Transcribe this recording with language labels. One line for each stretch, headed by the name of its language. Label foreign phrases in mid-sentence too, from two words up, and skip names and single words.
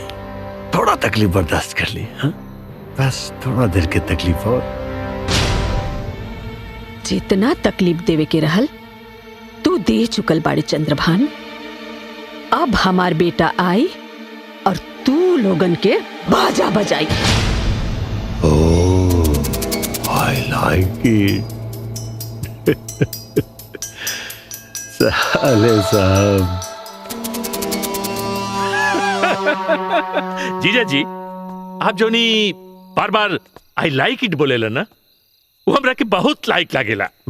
Bhojpuri: थोड़ा तकलीफ बर्दाश्त कर ली, हाँ? बस थोड़ा देर के तकलीफ और। जितना तकलीफ देवे के रहल तू दे चुकल बाड़ी चंद्रभान। अब हमार बेटा आई और तू लोगन के बाजा बजाई।
English: I like it.
Bhojpuri: साले साहब। जीजा जी, आप जोनी बार बार
English: I like it
Bhojpuri: बोलेला ना, वो हमरा के बहुत लाइक लागेला।